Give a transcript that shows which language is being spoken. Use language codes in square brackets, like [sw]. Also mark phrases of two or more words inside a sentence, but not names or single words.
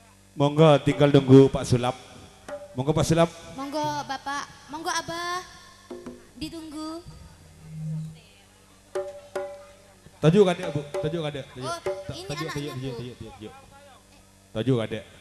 [id] Monggo tinggal nunggu Pak Sulap. Monggo Pak Sulap. Monggo Bapak, monggo Abah. Ditunggu. Tajuk ada Bu, tajuk ada. Oh, ini anaknya, Bu. Tajuk ada.